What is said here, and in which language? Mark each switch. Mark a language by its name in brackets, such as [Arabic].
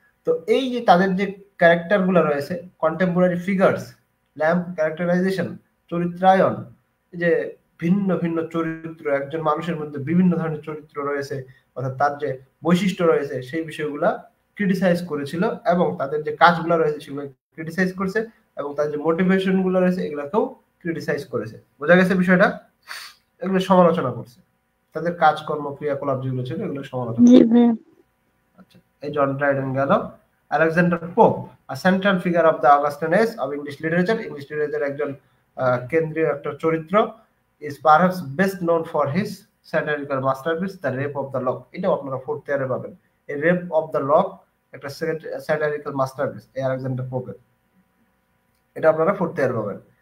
[Bangla] তো এই যে তাদের যে ক্যারেক্টার গুলো রয়েছে, কন্টেম্পোরারি ফিগার্স, ল্যাম্প ক্যারেক্টারাইজেশন, চরিত্রায়ন, যে ভিন্ন ভিন্ন চরিত্র, একজন মানুষের মধ্যে বিভিন্ন ধরনের চরিত্র রয়েছে, অর্থাৎ তার যে বৈশিষ্ট্য রয়েছে সেই বিষয়গুলা ক্রিটিসাইজ করেছিল এবং তাদের যে কাজগুলো রয়েছে সেগুলো ক্রিটিসাইজ করেছে এবং তাদের যে মোটিভেশন গুলো রয়েছে এগুলাকেও ক্রিটিসাইজ করেছে। বোঝা গেছে বিষয়টা? এগুলো সমালোচনা করছে, তাদের কাজকর্ম ক্রিয়াকলাপ যেগুলো ছিল এগুলো সমালোচনা। আচ্ছা, এই জন ড্রাইডেন গেল। [English] Alexander Pope, a central figure of the Augustan age of English literature, [Bangla] English literature একজন কেন্দ্রীয় একটা চরিত্র, [English] is perhaps best known for his satirical masterpiece The Rape of the Lock। [Bangla] এটাও আপনারা ফোর্থ ইয়ারে পাবেন। এই রেপ অফ দ্য লক একটা স্যাটারিক্যাল মাস্টারপিস এই আলেকজান্ডার পোপের, এটা আপনারা ফোর্থ ইয়ারে পাবেন।